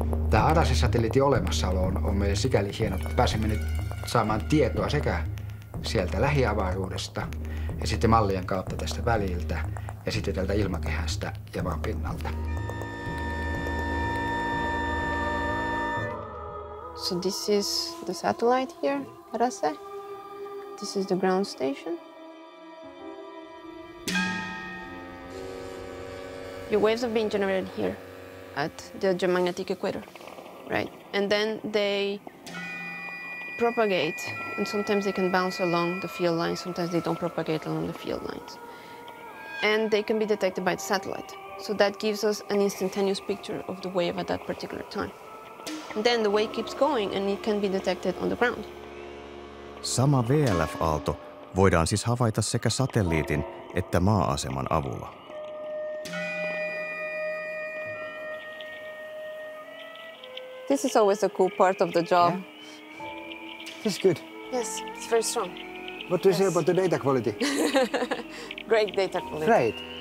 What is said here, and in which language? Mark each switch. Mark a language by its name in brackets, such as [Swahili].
[Finnish] Tämä Arase-satelliitin olemassaolo on meille sikäli hieno, että pääsemme nyt saamaan tietoa sekä sieltä lähiavaruudesta ja sitten mallien kautta tästä väliltä ja sitten tältä ilmakehästä ja maanpinnalta. [English] So this is the satellite here, Arase. This is the ground station. Your waves have been generated here at the geomagnetic equator, right? And then they propagate, and sometimes they can bounce along the field lines, sometimes they don't propagate along the field lines. And they can be detected by the satellite. So that gives us an instantaneous picture of the wave at that particular time. And then the wave keeps going and it can be detected on the ground. [Finnish] Sama VLF-aalto voidaan siis havaita sekä satelliitin että maa-aseman avulla. [English] This is always the cool part of the job. Yeah. This is good. Yes, it's very strong. What do you say about the data quality? Great data quality. Great.